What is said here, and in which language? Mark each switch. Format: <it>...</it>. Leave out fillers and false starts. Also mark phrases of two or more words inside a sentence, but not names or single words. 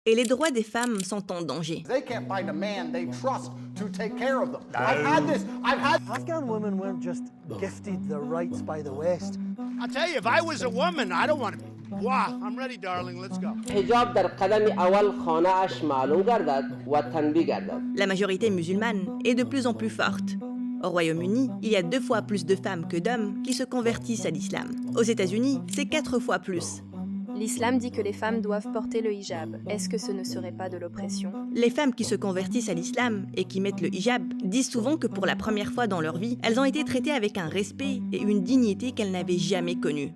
<fr>et les droits des femmes sont en danger.</fr> <en>They can't find a man they trust to take care of them. I've had this. Afghan women weren't just gifted their rights by the West. I'll tell you, if I was a woman, I don't want to. Wow, I'm ready, darling. Let's go.</en> <fa>حجاب در قدم اول خانه اش معلوم گردد و تنبیه گردد.</fa> <fr>La majorité musulmane est de plus en plus forte. Au Royaume-Uni, il y a 2 fois plus de femmes que d'hommes qui se convertissent à l'islam. Aux États-Unis, c'est 4 fois plus. L'islam dit que les femmes doivent porter le hijab. Est-ce que ce ne serait pas de l'oppression? Les femmes qui se convertissent à l'islam et qui mettent le hijab disent souvent que pour la première fois dans leur vie, elles ont été traitées avec un respect et une dignité qu'elles n'avaient jamais connue.</fr>